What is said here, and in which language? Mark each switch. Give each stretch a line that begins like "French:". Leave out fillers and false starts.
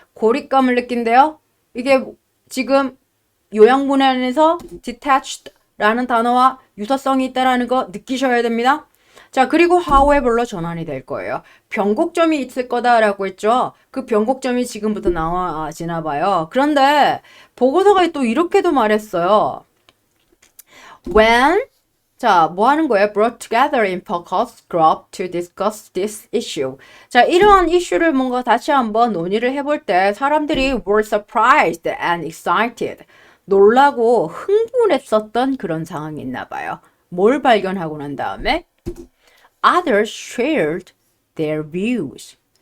Korean: 고립감을 느낀대요. 이게 지금 요양문에 안에서 detached라는 단어와 유사성이 있다라는 거 느끼셔야 됩니다. 자, 그리고 however로 전환이 될 거예요. 변곡점이 있을 거다라고 했죠. 그 변곡점이 지금부터 나와지나 봐요. 그런데 보고서가 또 이렇게도 말했어요. When, 자, 뭐 하는 거예요?
English: Brought together in focus group to discuss this issue.
Korean: 자, 이러한 이슈를 뭔가 다시 한번 논의를 해볼 때 사람들이
English: were surprised and excited.
Korean: 놀라고 흥분했었던 그런 상황이 있나 봐요. 뭘 발견하고 난 다음에
English: others shared their views.